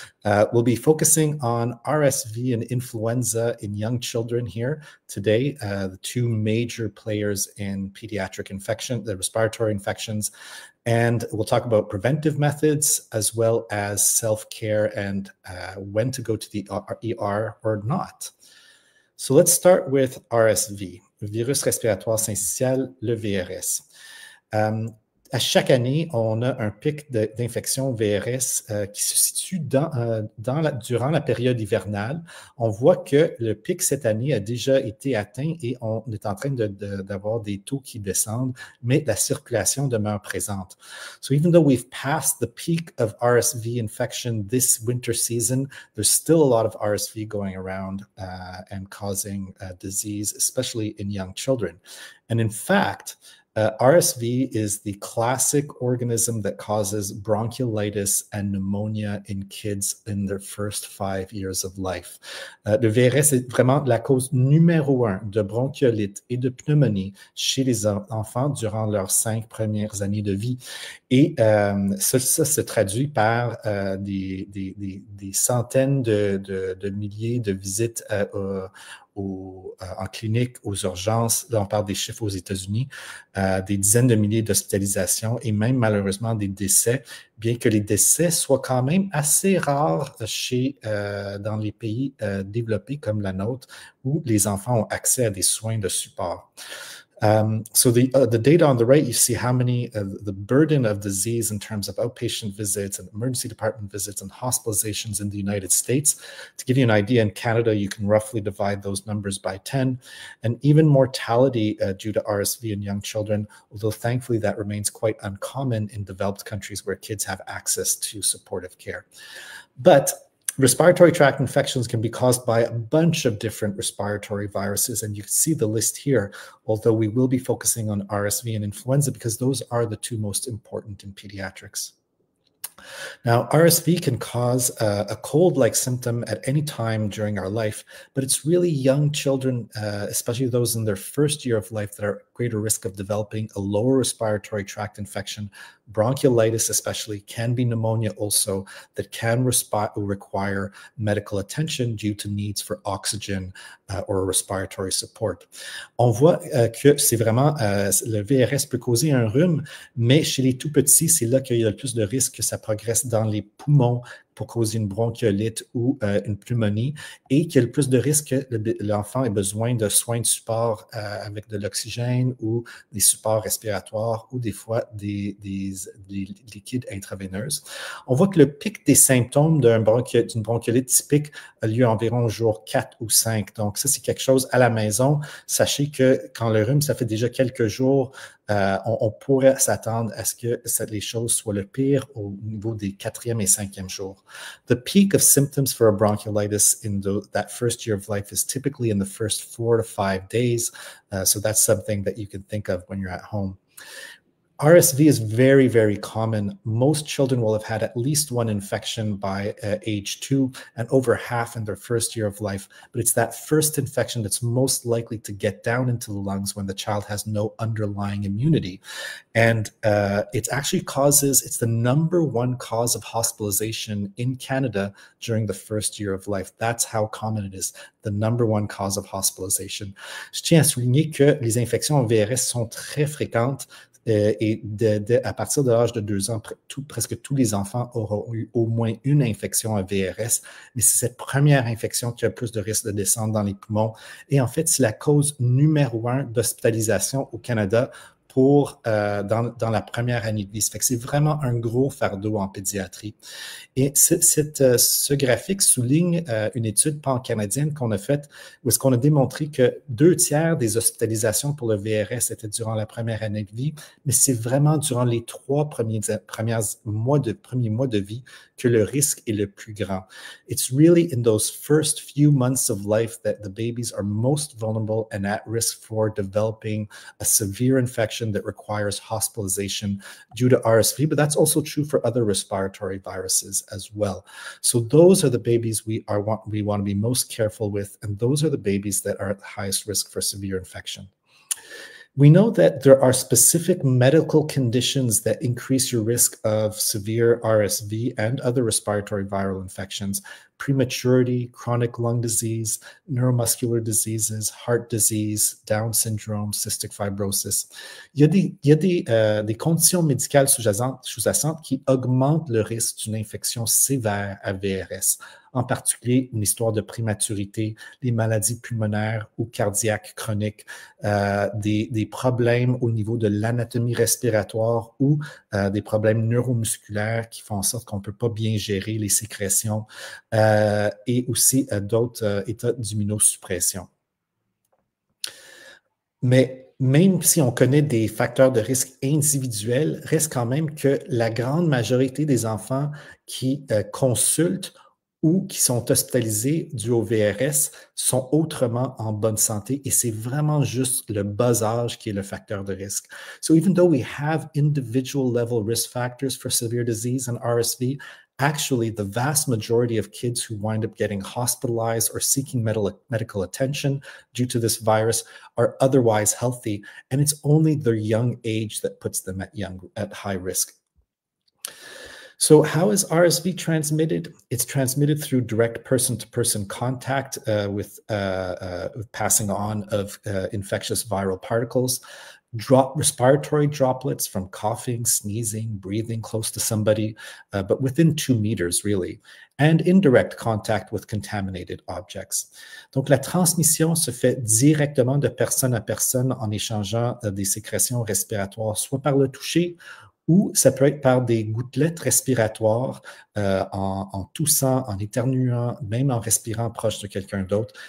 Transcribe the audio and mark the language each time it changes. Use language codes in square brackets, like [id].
[en] We'll be focusing on RSV and influenza in young children here today, the two major players in pediatric infection, the respiratory infections, and we'll talk about preventive methods as well as self-care and when to go to the ER or not. So let's start with RSV. [fr] Virus respiratoire syncytial, le VRS. À chaque année, on a un pic d'infection VRS qui se situe durant la période hivernale. On voit que le pic cette année a déjà été atteint et on est en train d'avoir des taux qui descendent, mais la circulation demeure présente. [en] So even though we've passed the peak of RSV infection this winter season, there's still a lot of RSV going around and causing disease, especially in young children. And in fact, RSV is the classic organism that causes bronchiolitis and pneumonia in kids in their first 5 years of life. [fr] Le VRS est vraiment la cause numéro 1 de bronchiolite et de pneumonie chez les enfants durant leurs 5 premières années de vie. Et ça se traduit par des centaines de milliers de visites en clinique, aux urgences. Là, on parle des chiffres aux États-Unis, des dizaines de milliers d'hospitalisations et même malheureusement des décès, bien que les décès soient quand même assez rares dans les pays développés comme la nôtre, où les enfants ont accès à des soins de support. [en] So the data on the right, you see how many, the burden of disease in terms of outpatient visits and emergency department visits and hospitalizations in the United States. To give you an idea, in Canada, you can roughly divide those numbers by 10, and even mortality due to RSV in young children, although thankfully that remains quite uncommon in developed countries where kids have access to supportive care. But respiratory tract infections can be caused by a bunch of different respiratory viruses, and you can see the list here, although we will be focusing on RSV and influenza because those are the two most important in pediatrics. Now, RSV can cause a cold-like symptom at any time during our life, but it's really young children, especially those in their first year of life, that are at greater risk of developing a lower respiratory tract infection. Bronchiolitis especially, can be pneumonia also, that can require medical attention due to needs for oxygen or respiratory support. [fr] On voit que c'est vraiment, le VRS peut causer un rhume, mais chez les tout petits, c'est là qu'il y a le plus de risque que ça progresse dans les poumons pour causer une bronchiolite ou une pneumonie, et qu'il y a le plus de risque que l'enfant ait besoin de soins de support avec de l'oxygène ou des supports respiratoires ou des fois des liquides intraveineuses. On voit que le pic des symptômes d'une bronchiolite typique a lieu environ au jour 4 ou 5. Donc ça, c'est quelque chose à la maison. Sachez que quand le rhume, ça fait déjà quelques jours, on pourrait s'attendre à ce que les choses soient le pire au niveau des 4e et 5e jours. [en] The peak of symptoms for a bronchiolitis in that first year of life is typically in the first 4 to 5 days. So that's something that you can think of when you're at home. RSV is very, very common. Most children will have had at least one infection by age 2, and over half in their first year of life. But it's that first infection that's most likely to get down into the lungs when the child has no underlying immunity. And it's the #1 cause of hospitalization in Canada during the first year of life. That's how common it is, the #1 cause of hospitalization. [fr] Je tiens à souligner que les infections en VRS sont très fréquentes. Et à partir de l'âge de 2 ans, presque tous les enfants auront eu au moins une infection à VRS, mais c'est cette première infection qui a le plus de risque de descendre dans les poumons. Et en fait, c'est la cause #1 d'hospitalisation au Canada dans la première année de vie. Ça fait que c'est vraiment un gros fardeau en pédiatrie. Et ce graphique souligne une étude pan-canadienne qu'on a faite où est-ce qu'on a démontré que 2/3 des hospitalisations pour le VRS étaient durant la première année de vie, mais c'est vraiment durant les 3 premiers mois de vie que le risque est le plus grand. [en] It's really in those first few months of life that the babies are most vulnerable and at risk for developing a severe infection that requires hospitalization due to RSV, but that's also true for other respiratory viruses as well. So those are the babies we want to be most careful with, and those are the babies that are at the highest risk for severe infection. We know that there are specific medical conditions that increase your risk of severe RSV and other respiratory viral infections: prematurity, chronic lung disease, neuromuscular diseases, heart disease, Down syndrome, cystic fibrosis. [fr] Il y a des conditions médicales sous-jacentes qui augmentent le risque d'une infection sévère à VRS, en particulier une histoire de prématurité, les maladies pulmonaires ou cardiaques chroniques, des problèmes au niveau de l'anatomie respiratoire ou des problèmes neuromusculaires qui font en sorte qu'on ne peut pas bien gérer les sécrétions, et aussi d'autres états d'immunosuppression. Mais même si on connaît des facteurs de risque individuels, reste quand même que la grande majorité des enfants qui consultent ou qui sont hospitalisés dû au VRS sont autrement en bonne santé, et c'est vraiment juste le bas âge qui est le facteur de risque. [en] So even though we have individual level risk factors for severe disease and RSV, actually the vast majority of kids who wind up getting hospitalized or seeking medical attention due to this virus are otherwise healthy, and it's only their young age that puts them at high risk. So how is RSV transmitted? It's transmitted through direct person-to-person contact with passing on of infectious viral particles. respiratory droplets from coughing, sneezing, breathing close to somebody, but within 2 meters really, and indirect contact with contaminated objects. [fr] Donc, la transmission se fait directement de personne à personne en échangeant des sécrétions respiratoires, soit par le toucher, ou ça peut être par des gouttelettes respiratoires en toussant, en éternuant, même en respirant proche de quelqu'un d'autre.